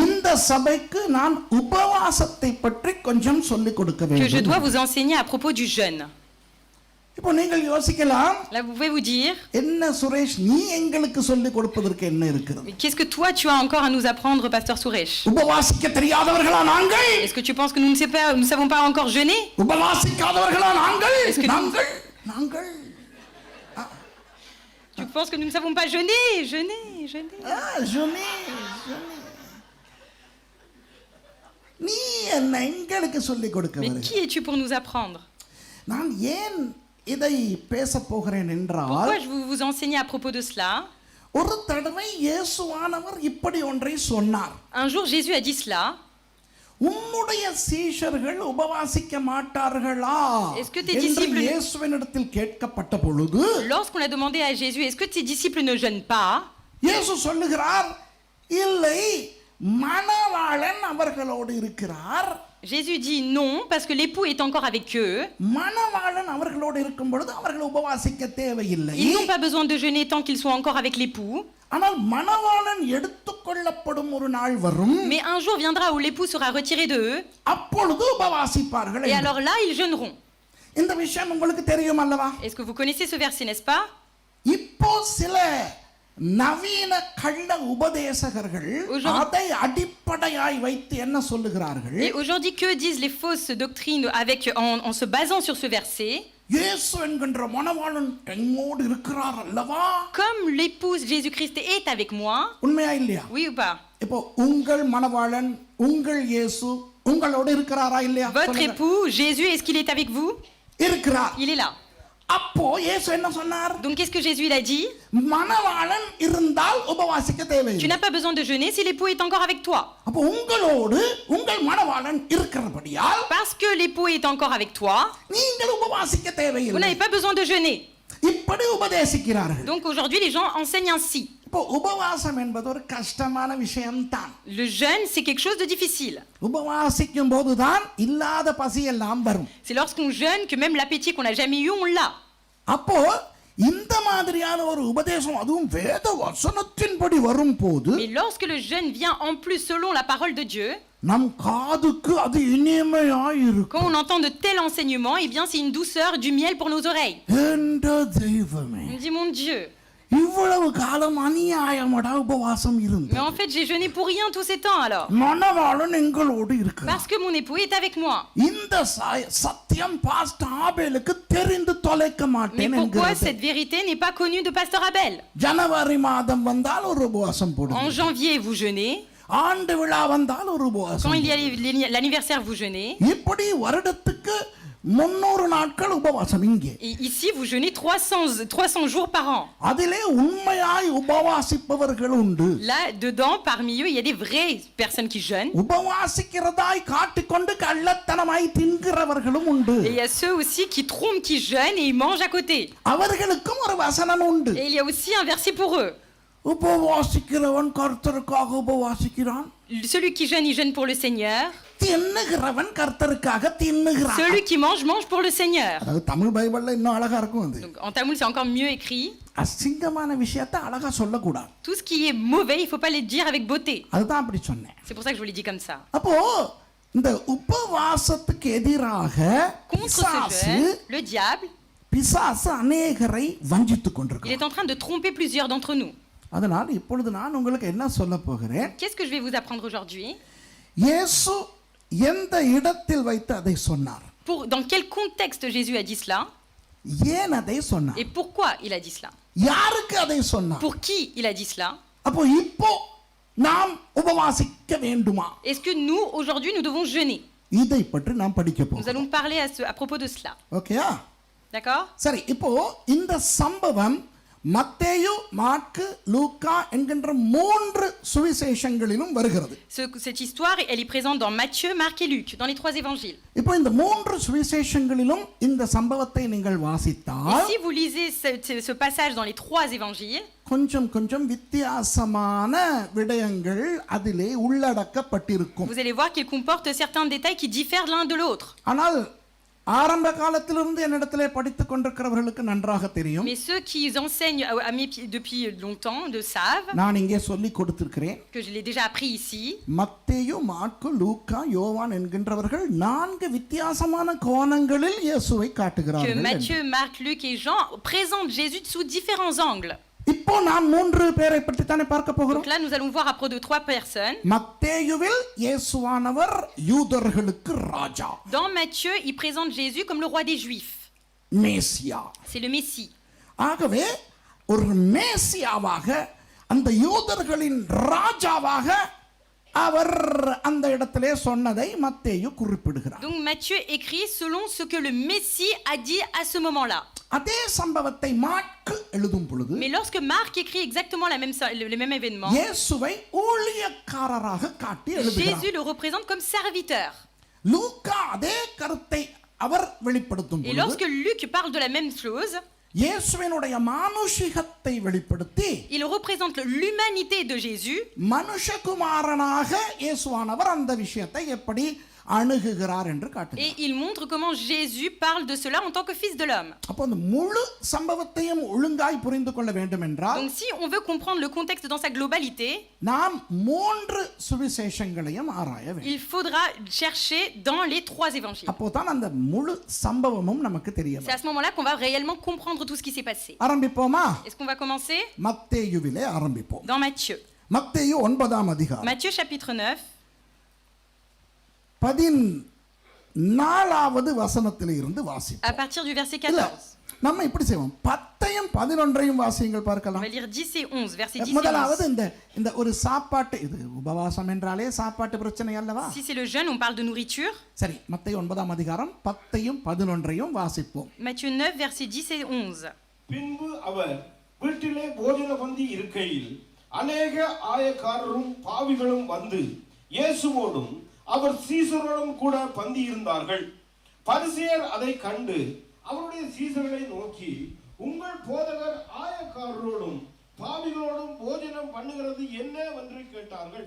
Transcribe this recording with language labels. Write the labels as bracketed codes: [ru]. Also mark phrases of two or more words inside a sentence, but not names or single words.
[ta] சபைக்கு நான் உபவாசத்தை பற்றி கொஞ்சம் சொல்லிக் கொடுக்க [fr] que je [ta] வேண்டும். [fr] dois vous enseigner à propos du jeûne. [ta] இப்போ நீங்கள் யோசிக்கலாம், [fr] Là, vous pouvez vous dire, [ta] என்ன சுரேஷ் நீ எங்களுக்கு சொல்லிக் கொடுப்பதற்கு என்ன இருக்கிறது? [fr] mais qu'est-ce que toi tu as encore à nous apprendre, pasteur Suresh? [ta] உபவாசிக்க தெரியாதவர்களா நாங்கள்? [fr] Est-ce que tu penses que nous ne savons pas encore jeûner? [ta] உபவாசிக்காதவர்களா நாங்கள்? [fr] Est-ce que nous- [ta] நாங்கள் நாங்கள் [fr] Tu penses que nous ne savons pas jeûner? Jeûner, jeûner. [ta] ஜொனி ஜொனி நீ என்ன எங்களுக்கு சொல்லிக் கொடுக்க [fr] Mais [ta] வருகிறாய்? [fr] qui es-tu pour nous apprendre? [ta] நான் ஏன் இதை பேச போகிறேன் என்றால், [fr] Pourquoi je veux vous enseigner à propos de cela? [ta] ஒரு தடவை இயேசுவானவர் இப்படி ஒன்றை சொன்னார். [fr] Un jour Jésus a dit cela. [ta] உம்முடைய சீஷர்கள் உபவாசிக்க மாட்டார்களா [fr] Est-ce que tes [ta] என்று [fr] disciples- [ta] இயேசுவினிடத்தில் கேட்கப்பட்ட பொழுது [fr] Lorsqu'on a demandé à Jésus, est-ce que tes disciples ne jeûnent pas? [ta] இயேசு சொல்லுகிறார், இல்லை, மணவாளன் அவர்களோடு இருக்கிறார். [fr] Jésus dit non, parce que l'époux est encore avec eux. [ta] மணவாளன் அவர்களோடு இருக்கும் பொழுது அவர்கள் உபவாசிக்க தேவையில்லை. [fr] Ils n'ont pas besoin de jeûner tant qu'ils sont encore avec l'époux. [ta] ஆனால் மணவாளன் எடுத்துக்கொள்ளப்படும் ஒரு நாள் வரும், [fr] Mais un jour viendra où l'époux sera retiré d'eux, [ta] அப்பொழுது உபவாசிப்பார்கள் [fr] et [ta] என்று. [fr] alors là, ils jeûneront. [ta] இந்த விஷயம் உங்களுக்கு தெரியும் அல்லவா? [fr] Est-ce que vous connaissez ce verset, n'est-ce pas? [ta] இப்போ சில நவீன கள்ள உபதேசகர்கள் [fr] Aujourd'hui- [ta] அதை அடிப்படையாய் வைத்து என்ன சொல்லுகிறார்கள்? [fr] Et aujourd'hui, que disent les fausses doctrines en se basant sur ce verset? [ta] இயேசு என்கின்ற மணவாளன் எங்கோடு இருக்கிறார் அல்லவா? [fr] Comme l'épouse Jésus-Christ est avec moi, [ta] உண்மையா இல்லையா? [fr] oui ou pas? [ta] இப்போ உங்கள் மணவாளன், உங்கள் இயேசு உங்களோடு இருக்கிறாரா இல்லையா? [fr] Votre [ta] சொல்லுங்க. [fr] époux, Jésus, est-ce qu'il est avec vous? [ta] இருக்கிறார். [fr] Il est là. [ta] அப்போ இயேசு என்ன சொன்னார்? [fr] Donc qu'est-ce que Jésus il a dit? [ta] மணவாளன் இருந்தால் உபவாசிக்க [fr] Tu [ta] தேவையில்லை. [fr] n'as pas besoin de jeûner si l'époux est encore avec toi. [ta] அப்போ உங்களோடு உங்கள் மணவாளன் இருக்கிறபடியால் [fr] Parce que l'époux est encore avec toi, [ta] நீங்கள் உபவாசிக்க [fr] vous [ta] தேவையில்லை. [fr] n'avez pas besoin de jeûner. [ta] இப்படி உபதேசிக்கிறார்கள். [fr] Donc aujourd'hui, les gens enseignent ainsi. [ta] இப்போ உபவாசம் என்பது ஒரு கஷ்டமான விஷயம்தான். [fr] Le jeûne, c'est quelque chose de difficile. [ta] உபவாசிக்கும் போதுதான் இல்லாத பசி எல்லாம் வரும். [fr] C'est lorsqu'on jeûne que même l'appétit qu'on n'a jamais eu, on l'a. [ta] அப்போ இந்த மாதிரியான ஒரு உபதேசம் அதுவும் வேத வசனத்தின்படி வரும் போது [fr] Mais lorsque le jeûne vient en plus selon la parole de Dieu, [ta] நம் காதுக்கு அது இனிமையாய் இருக்கும். [fr] quand on entend de tels enseignements, eh bien c'est une douceur, du miel pour nos oreilles. [ta] என்ற தெய்வமே, [fr] On dit, mon Dieu, [ta] இவ்வளவு காலம் அநியாயமடா உபவாசம் இருந்து [fr] mais en fait j'ai jeûné pour rien tous ces temps alors. [ta] மணவாளன் எங்களோடு இருக்கிறார். [fr] Parce que mon époux est avec moi. [ta] இந்த சத்தியம் பாஸ்டர் ஆபேலுக்கு தெரிந்து தொலைக்க [fr] Mais [ta] மாட்டேன் [fr] pourquoi [ta] என்கிறது. [fr] cette vérité n'est pas connue de Pasteur Abel? [ta] ஜனவரி மாதம் வந்தால் ஒரு உபவாசம் [fr] En [ta] போடுங்க. [fr] janvier, vous jeûnez. [ta] ஆண்டு விழா வந்தால் ஒரு [fr] Quand [ta] உபவாசம். [fr] il y a l'anniversaire, vous jeûnez. [ta] இப்படி வருடத்துக்கு 300 நாட்கள் உபவாசம் இங்கே. [fr] Et ici, vous jeûnez 300 jours par an. [ta] அதிலே உண்மையாய் உபவாசிப்பவர்கள் உண்டு. [fr] Là, dedans, parmi eux, il y a des vraies personnes qui jeûnent. [ta] உபவாசிக்கிறதாய் காட்டிக்கொண்டு கள்ளத்தனமாய் தின்கிறவர்களும் உண்டு. [fr] Et il y a ceux aussi qui trompent, qui jeûnent et ils mangent à côté. [ta] அவர்களுக்கும் ஒரு வசனம் உண்டு. [fr] Et il y a aussi un verset pour eux. [ta] உபவாசிக்கிறவன் கர்த்தருக்காக உபவாசிக்கிறான். [fr] Celui qui jeûne, il jeûne pour le Seigneur. [ta] தின்னுகிறவன் கர்த்தருக்காக தின்னுகிறான். [fr] Celui qui mange, mange pour le Seigneur. [ta] அதாவது தமிழ் பைபிள்ல இன்னும் அழகா இருக்கும் அது. [fr] Donc, en tamoul, c'est encore mieux écrit. [ta] அசிங்கமான விஷயத்தை அழகா சொல்லக்கூடாது. [fr] Tout ce qui est mauvais, il ne faut pas le dire avec beauté. [ta] அதுதான் அப்படி சொன்னேன். [fr] C'est pour ça que je vous l'ai dit comme ça. [ta] அப்போ இந்த உபவாசத்துக்கு எதிராக [fr] Contre ce jeûne, le diable, [ta] பிசாசு அநேகரை வஞ்சித்துக் [fr] il [ta] கொண்டிருக்கிறான். [fr] est en train de tromper plusieurs d'entre nous. [ta] அதனால் இப்பொழுது நான் உங்களுக்கு என்ன சொல்ல போகிறேன்? [fr] Qu'est-ce que je vais vous apprendre aujourd'hui? [ta] இயேசு எந்த இடத்தில் வைத்து அதை சொன்னார்? [fr] Dans quel contexte Jésus a dit cela? [ta] ஏன் அதை சொன்னார்? [fr] Et pourquoi il a dit cela? [ta] யாருக்கு அதை சொன்னார்? [fr] Pour qui il a dit cela? [ta] அப்போ இப்போ நாம் உபவாசிக்க வேண்டுமா? [fr] Est-ce que nous, aujourd'hui, nous devons jeûner? [ta] இதை பற்றி நாம் படிக்க [fr] Nous [ta] போகிறோம். [fr] allons parler à propos de cela. [ta] ஓகேயா? [fr] D'accord? [ta] சரி, இப்போ இந்த சம்பவம் மத்தேயு, மாற்கு, லூக்கா என்கின்ற 3 சுவிசேஷங்களிலும் வருகிறது. [fr] Cette histoire, elle est présente dans Matthieu, Marc et Luc, dans les 3 évangiles. [ta] இப்போ இந்த 3 சுவிசேஷங்களிலும் இந்த சம்பவத்தை நீங்கள் [fr] Et [ta] வாசித்தால் [fr] si vous lisez ce passage dans les 3 évangiles, [ta] கொஞ்சம் கொஞ்சம் வித்தியாசமான விடயங்கள் அதிலே உள்ளடக்கப்பட்டிருக்கும். [fr] vous allez voir qu'il comporte certains détails qui diffèrent l'un de l'autre. [ta] ஆனால் ஆரம்ப காலத்திலிருந்து என்னிடத்திலே படித்துக் கொண்டிருக்கிறவர்களுக்கு நன்றாக தெரியும். [fr] Mais ceux qui enseignent à mes pieds depuis longtemps le savent, [ta] நான் இங்கே சொல்லி கொடுத்திருக்கிறேன். [fr] que je l'ai déjà appris ici. [ta] மத்தேயு, மாற்கு, லூக்கா, யோவான் என்கின்றவர்கள் 4 வித்தியாசமான கோணங்களில் இயேசுவை [fr] Que [ta] காட்டுகிறார்கள். [fr] Matthieu, Marc, Luc et Jean présentent Jésus sous différents angles. [ta] இப்போ நாம் 3 பேரை பற்றி தானே பார்க்க போகிறோம். [fr] Donc là, nous allons voir à propos de 3 personnes. [ta] மத்தேயுவில் இயேசுவானவர் யூதர்களுக்கு ராஜா, [fr] Dans Matthieu, il présente Jésus comme le roi des Juifs. [ta] மேசியா. [fr] C'est le Messie. [ta] ஆகவே ஒரு மேசியாவாக, அந்த யூதர்களின் ராஜாவாக அவர் அந்த இடத்திலே சொன்னதை மத்தேயு குறிப்பிடுகிறார். [fr] Donc Matthieu écrit selon ce que le Messie a dit à ce moment-là. [ta] அதே சம்பவத்தை மாற்கு எழுதும் பொழுது [fr] Mais lorsque Marc écrit exactement le même événement, [ta] இயேசுவை ஊழியக்காரராக காட்டி எழுதுகிறார். [fr] Jésus le représente comme serviteur. [ta] லூக்கா அதே கருத்தை அவர் வெளிப்படுத்தும் [fr] Et [ta] பொழுது [fr] lorsque Luc parle de la même chose, [ta] இயேசுவினுடைய மானுஷிகத்தை வெளிப்படுத்தி [fr] il représente l'humanité de Jésus. [ta] மனுஷகுமாரனாக இயேசுவானவர் அந்த விஷயத்தை எப்படி அணுகுகிறார் என்று காட்டுகிறார். [fr] Et il montre comment Jésus parle de cela en tant que fils de l'homme. [ta] அப்போ அந்த முழு சம்பவத்தையும் ஒழுங்காய் புரிந்து கொள்ள வேண்டும் என்றால், [fr] Donc si on veut comprendre le contexte dans sa globalité, [ta] நாம் 3 சுவிசேஷங்களையும் ஆராய வேண்டும். [fr] il faudra chercher dans les 3 évangiles. [ta] அப்போதான் அந்த முழு சம்பவமும் நமக்கு தெரிய [fr] C'est [ta] வரும். [fr] à ce moment-là qu'on va réellement comprendre tout ce qui s'est passé. [ta] ஆரம்பிப்போமா? [fr] Est-ce qu'on va commencer? [ta] மத்தேயுவிலே ஆரம்பிப்போம். [fr] Dans Matthieu. [ta] மத்தேயு 9ஆம் அதிகாரம் [fr] Matthieu chapitre 9, [ta] 14வது வசனத்திலே இருந்து [fr] à [ta] வாசிப்போம். [fr] partir du verset [ta] இல்ல, [fr] 14. [ta] நம்ம இப்படி செய்வோம், 10ஐயும் 11ஐயும் வாசியுங்கள் [fr] On [ta] பார்க்கலாம். [fr] va lire 10 et 11, verset 10 et [ta] முதலாவது [fr] 11. [ta] இந்த ஒரு சாப்பாட்டு, இது உபவாசம் என்றாலே சாப்பாட்டு பிரச்சனை அல்லவா? [fr] Si c'est le jeûne, on parle de nourriture. [ta] சரி, மத்தேயு 9ஆம் அதிகாரம் 10ஐயும் 11ஐயும் வாசிப்போம். [fr] Matthieu 9, verset 10 et 11. [ta] பின்பு அவர் வீட்டிலே போஜன பந்தி இருக்கையில் அநேக ஆயக்காரரும் பாவிகளும் வந்து இயேசுவோடும் அவர் சீசரோடும் கூட பந்தி இருந்தார்கள். பரிசேயர் அதை கண்டு அவருடைய சீசர்களை நோக்கி, உங்கள் போதகர் ஆயக்காரரோடும் பாவிகளோடும் போஜனம் பண்ணுகிறது என்ன என்று கேட்டார்கள்.